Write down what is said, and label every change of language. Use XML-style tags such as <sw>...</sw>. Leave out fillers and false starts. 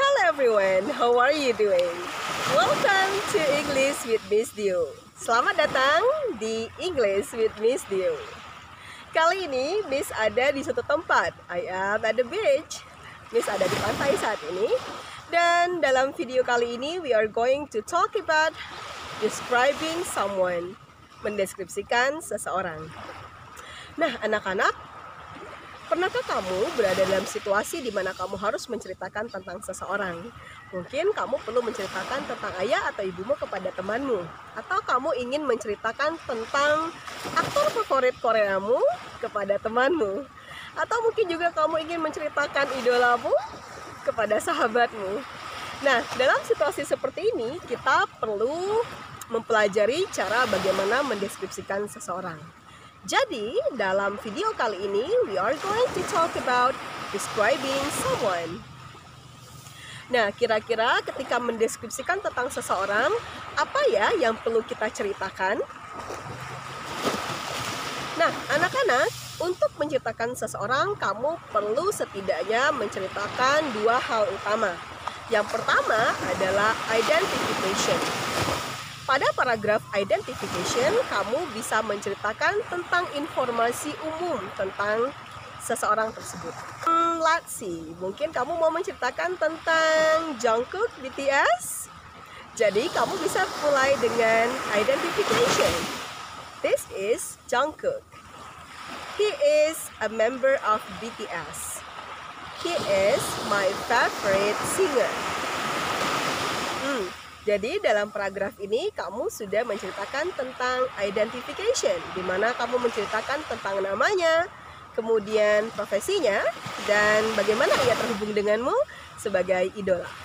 <en>everyone, how are you doing? Welcome to English with Miss Dio.</en> <id>Selamat datang di English with Miss Dio. Kali ini Miss ada di suatu tempat.</id> <en>I am at the beach.</en> <id>Miss ada di pantai saat ini. Dan dalam video kali ini</id> <en>we are going to talk about describing someone,</en> <id>mendeskripsikan seseorang. Nah, anak-anak, pernahkah kamu berada dalam situasi di mana kamu harus menceritakan tentang seseorang? Mungkin kamu perlu menceritakan tentang ayah atau ibumu kepada temanmu, atau kamu ingin menceritakan tentang aktor favorit Koreamu kepada temanmu, atau mungkin juga kamu ingin menceritakan idolamu kepada sahabatmu. Nah, dalam situasi seperti ini kita perlu mempelajari cara bagaimana mendeskripsikan seseorang. Jadi, dalam video kali ini,</id> <en>we are going to talk about describing someone.</en> <id>Nah, kira-kira ketika mendeskripsikan tentang seseorang, apa ya yang perlu kita ceritakan? Nah, anak-anak, untuk menceritakan seseorang, kamu perlu setidaknya menceritakan dua hal utama. Yang pertama adalah identification. Pada paragraf identification, kamu bisa menceritakan tentang informasi umum tentang seseorang tersebut.</id> <en>Let's see,</en> <id>mungkin kamu mau menceritakan tentang Jungkook BTS. Jadi kamu bisa mulai dengan identification.</id> <en>This is Jungkook. He is a member of BTS. He is my favorite singer.</en> <id>Jadi dalam paragraf ini kamu sudah menceritakan tentang identification, di mana kamu menceritakan tentang namanya, kemudian profesinya, dan bagaimana ia terhubung denganmu sebagai idola.</id>